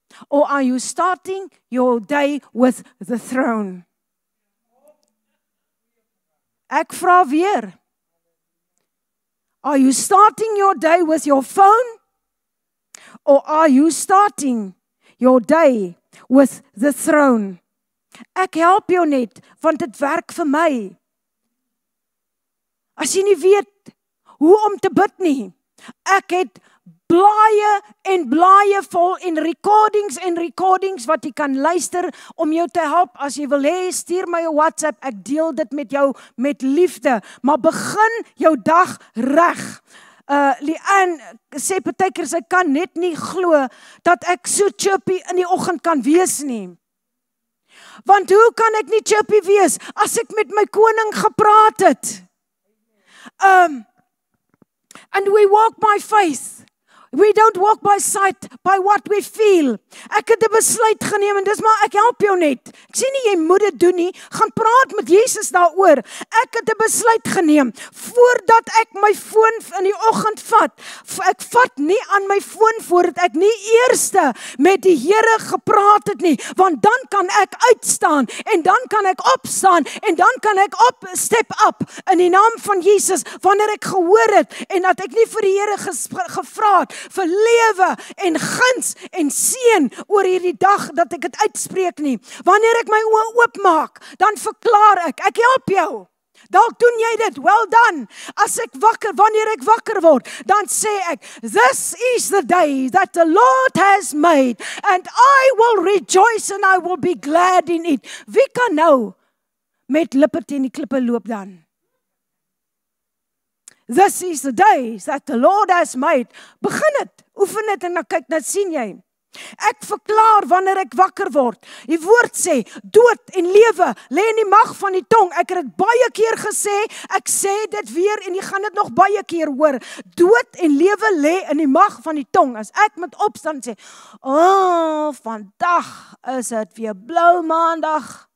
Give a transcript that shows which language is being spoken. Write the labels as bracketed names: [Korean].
[English] Or are you starting your day with the throne? [Afrikaans] Ek vra weer. [English] Are you starting your day with your phone? Or are you starting your day with the throne? [Afrikaans] Ek help jou net, want dit werk vir my. As jy nie weet hoe om te bid nie, ek het blaaie en blaaie vol en recordings wat jy kan luister om jou te help. As jy wil hê, stuur my 'n WhatsApp, ek deel dit met jou met liefde, maar begin jou dag reg. Leanne sê partykeer sy kan net nie glo dat ek so chirpy in die oggend kan wees nie. Want hoe kan ek nie chirpy wees as ek met my koning gepraat het? [English] And we walk by faith. We don't walk by sight, by what we feel. [Afrikaans] Ek het 'n besluit geneem en dis maar ek help jou net. Ek sê nie jy moet dit doen nie, gaan praat met Jesus daaroor. Ek het 'n besluit geneem voordat ek my foon in die oggend vat. Ek vat nie aan my foon voordat ek nie eerste met die Here gepraat het nie, want dan kan ek uitstaan en dan kan ek opstaan en dan kan ek [English] step up [Afrikaans] in die naam van Jesus wanneer ek gehoor het en dat ek nie vir die Here gevra het vir lewe en guns en seën oor hierdie dag dat ek dit uitspreek nie. Wanneer ek my oë oopmaak, dan verklaar ek help jou. Dalk doen jy dit, [English] well done. [Afrikaans] Wanneer ek wakker word, dan sê ek, [English] this is the day that the Lord has made, and I will rejoice and I will be glad in it. [Afrikaans] Wie kan nou met lippe teen die klippe loop dan? [English] This is the day that the Lord has made. [Afrikaans] Begin dit, oefen dit en dan kyk, dan sien jy. Ek verklaar wanneer ek wakker word. Die woord sê, dood en lewe lê in die mag van die tong. Ek het dit baie keer gesê, ek sê dit weer en jy gaan dit nog baie keer hoor. Dood en lewe lê in die mag van die tong. As ek met opstaan sê, vandag is dit weer blou maandag.